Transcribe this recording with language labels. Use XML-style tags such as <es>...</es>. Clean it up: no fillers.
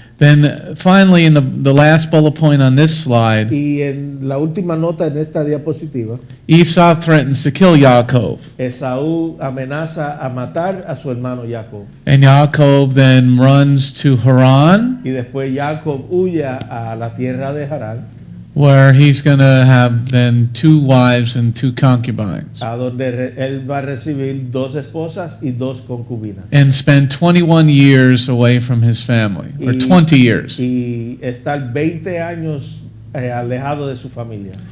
<en>Then finally, in the last bullet point on this slide,</en> <es>Y en la última nota en esta diapositiva,</es> <en>Esau threatens to kill Yaakov.</en> <es>Esaú amenaza a matar a su hermano Jacob.</es> <en>And Yaakov then runs to Haran,</en> <es>Y después Jacob huye a la tierra de Haran,</es> <en>where he's going to have then 2 wives and 2 concubines,</en> <es>a donde él va a recibir 2 esposas y 2 concubinas.</es> <en>and spend 21 years away from his family, or</en> <es>Y-</es> <en>20 years.</en> <es>Y estar 20 años alejado de su familia.</es>